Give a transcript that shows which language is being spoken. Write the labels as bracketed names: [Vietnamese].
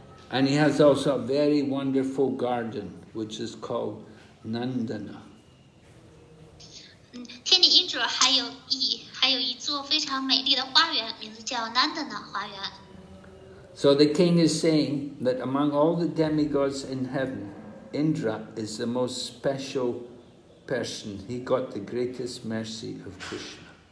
[English] And he has also a very wonderful garden, which is called Nandana. [Chinese] 天帝 Indra 还有一座非常美丽的花园，名字叫 Nandana 花园。 [English] So the king is saying that among all the demigods in heaven, Indra is the most special person, he got the greatest mercy of Krishna.